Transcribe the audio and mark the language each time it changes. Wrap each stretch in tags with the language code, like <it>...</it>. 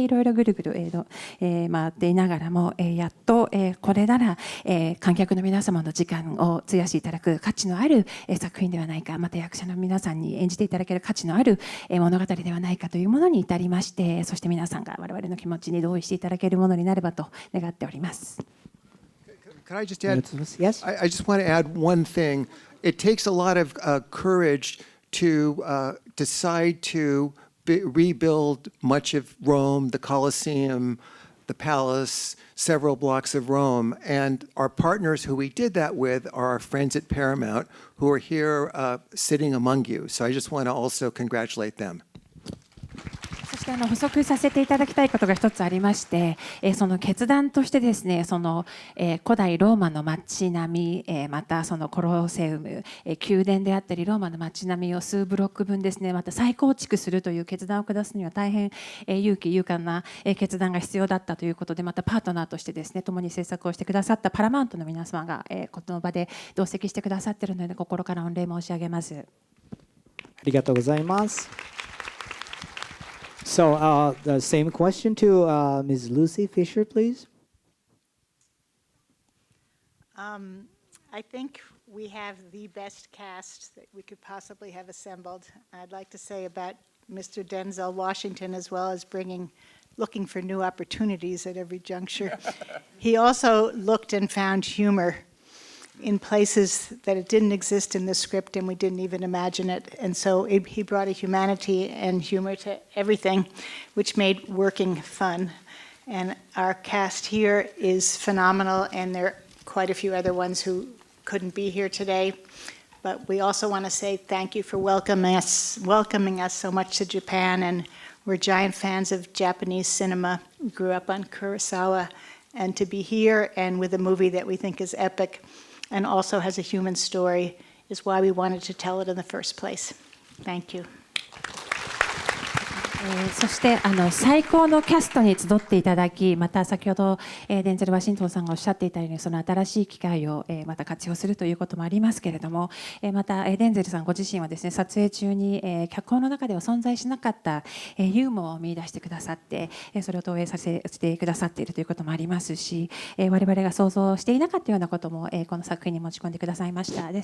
<ja>でいろいろぐるぐる回っていながらも、やっとこれなら観客の皆様の時間を費やしていただく価値のある作品ではないか、また役者の皆さんに演じていただける価値のある物語ではないかというものに至りまして、そして皆さんが我々の気持ちに同意していただけるものになればと願っております。</ja> <en>Can I just add? Yes. I just want to add one thing. It takes a lot of courage to decide to rebuild much of Rome, the Colosseum, the palace, several blocks of Rome. And our partners who we did that with are our friends at Paramount who are here sitting among you. So I just want to also congratulate them.</en> <ja>そして補足させていただきたいことが一つありまして、その決断としてですね、その古代ローマの街並み、またそのコロセウム、宮殿であったりローマの街並みを数ブロック分ですね、また再構築するという決断を下すには大変勇気勇敢な決断が必要だったということで、またパートナーとしてですね、共に制作をしてくださったパラマウントの皆様がこの場で同席してくださっているので、心から御礼申し上げます。ありがとうございます。So</ja> <en>So the same question to Ms. Lucy Fisher, please. I think we have the best cast that we could possibly have assembled. I'd like to say about Mr. Denzel Washington, as well as looking for new opportunities at every juncture. He also looked and found humor in places that it didn't exist in the script and we didn't even imagine it. And so he brought a humanity and humor to everything, which made working fun. And our cast here is phenomenal, and there are quite a few other ones who couldn't be here today. But we also want to say thank you for welcoming us so much to Japan. And we're giant fans of Japanese cinema. We grew up on Kurosawa. And to be here and with a movie that we think is epic and also has a human story is why we wanted to tell it in the first place. Thank you.</en> <ja>そして最高のキャストに集っていただき、また先ほどデンゼル・ワシントンさんがおっしゃっていたように、その新しい機会をまた活用するということもありますけれども、またデンゼルさんご自身はですね、撮影中に脚本の中では存在しなかったユーモアを見出してくださって、それを投影させてくださっているということもありますし、我々が想像していなかったようなこともこの作品に持ち込んでくださいました。</ja>